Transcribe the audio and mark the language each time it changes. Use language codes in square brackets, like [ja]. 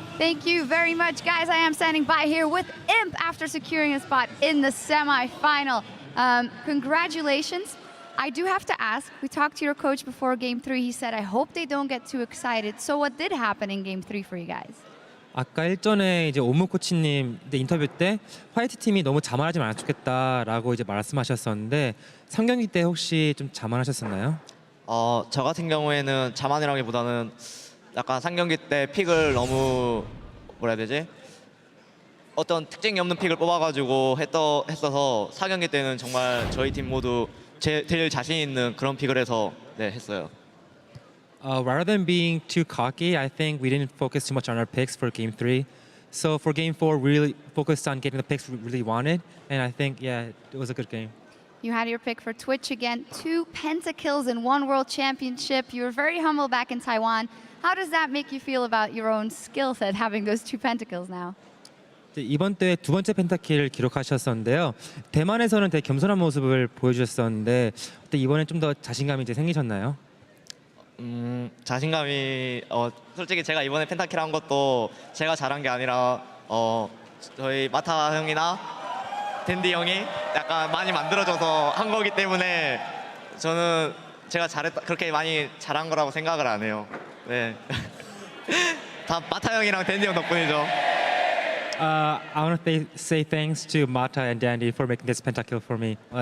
[en] Thank you very much, guys. I am standing by here with Imp after securing a spot in the semi-final. Congratulations. I do have to ask, we talked to your coach before Game 3. He said, I hope they don't get too excited. So what did happen in Game 3 for you guys? [ko] 아까 일전에 이제 오무 코치님 인터뷰 때 화이트 팀이 너무 자만하지 않았으면 좋겠다라고 이제 말씀하셨었는데 3경기 때 혹시 좀 자만하셨었나요? 저 같은 경우에는 자만이라기보다는 약간 3경기 때 픽을 너무 뭐라 해야 되지? 어떤 특징이 없는 픽을 뽑아가지고 했어서 4경기 때는 정말 저희 팀 모두 제일 자신 있는 그런 픽을 해서 했어요. [en] Rather than being too cocky, I think we didn't focus too much on our picks for Game 3. So for Game 4, we really focused on getting the picks we really wanted. And I think, yeah, it was a good game. You had your pick for Twitch again. 2 pentakills in 1 World Championship. You were very humble back in Taiwan. How does that make you feel about your own skill set, having those 2 pentakills now? [ko] 이번 대회 2번째 펜타킬을 기록하셨었는데요. 대만에서는 되게 겸손한 모습을 보여주셨었는데 이번엔 좀 더 자신감이 이제 생기셨나요? 자신감이 솔직히 제가 이번에 펜타킬 한 것도 제가 잘한 게 아니라 저희 마타 형이나 댄디 형이 약간 많이 만들어줘서 한 거기 때문에 저는 제가 그렇게 많이 잘한 거라고 생각을 안 해요. 네. 다 마타 형이랑 댄디 형 덕분이죠. [en] I want to say thanks to Mata and Dandy for making this pentakill for me.